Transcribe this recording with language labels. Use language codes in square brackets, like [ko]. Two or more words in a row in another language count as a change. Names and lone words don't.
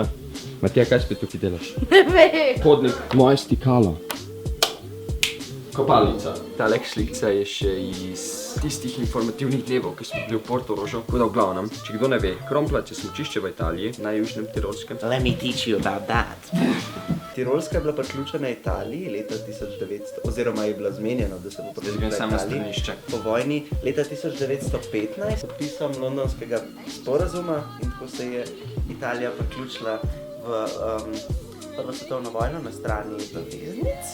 [sl] Matija, kaj spet tukaj delaš? Ne vem. Hodnik, moje stikalo. Kopalnica. Tale slika je še iz tistih informativnih dnevov, ki smo bili v Portorožu. Tako da v glavnem, če kdo ne ve, Kronplatz je smučišče v Italiji, na južnem Tirolskem. [en] Let me teach you about that. [sl] Tirolska je bila priključena Italiji leta 1900, oziroma je bila zmenjena, da se bo priključila samo na Italiji. stranišče. Po vojni leta 1915 podpisom londonskega sporazuma in tako se je Italija priključila v Prvo svetovno vojno na strani zaveznic.